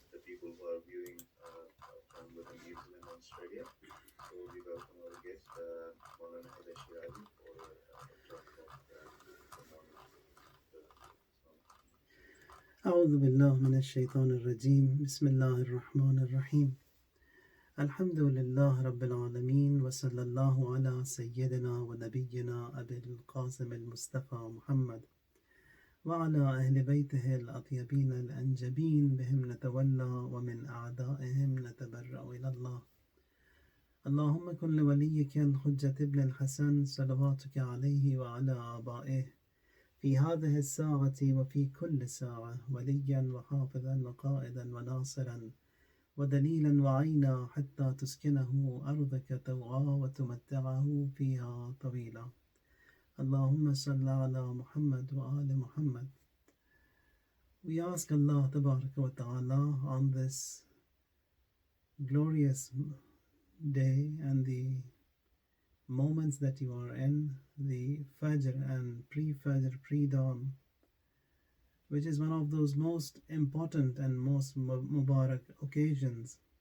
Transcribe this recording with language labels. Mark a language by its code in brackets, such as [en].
[en] people who are viewing from within New Zealand and Australia. So we welcome our guest, Maulana Haider Shirazi, for a talk of the morning. [ar] Assalamu أعوذ بالله من الشيطان الرجيم بسم الله الرحمن الرحيم الحمد لله رب العالمين وصلى الله على سيدنا ونبينا أبي القاسم المصطفى محمد وعلى أهل بيته الأطيبين الأنجبين بهم نتولى ومن أعدائهم نتبرأ إلى الله اللهم كن لوليك الحجة ابن الحسن صلواتك عليه وعلى آبائه في هذه الساعة وفي كل ساعة وليا وحافظا وقائدا وناصرا ودليلا وعينا حتى تسكنه أرضك طوعا وتمتعه فيها طويلا اللهم صل على محمد وآل محمد. [en] We ask Allah Tabaraka wa Ta'ala on this glorious day and the moments that you are in, the Fajr and pre-Fajr, pre-dawn, which is one of those most important and most Mubarak occasions.